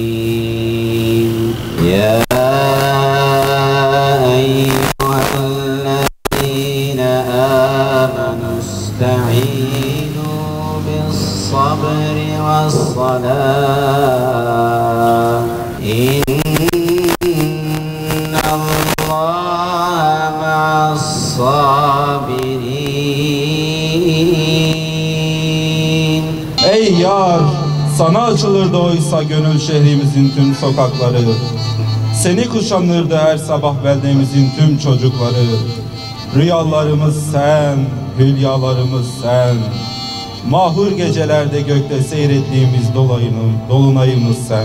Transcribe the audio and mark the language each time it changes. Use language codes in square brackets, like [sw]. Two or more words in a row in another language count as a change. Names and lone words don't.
[ar] يا أيها الذين آمنوا استعينوا بالصبر والصلاة إن الله مع الصابرين. [tr] Ey yar, sana açılırdı oysa gönül şehrimizin tüm sokakları. Seni kuşanırdı her sabah beldemizin tüm çocukları. Rüyalarımız sen, hülyalarımız sen. Mahur gecelerde gökte seyrettiğimiz dolunayımız sen.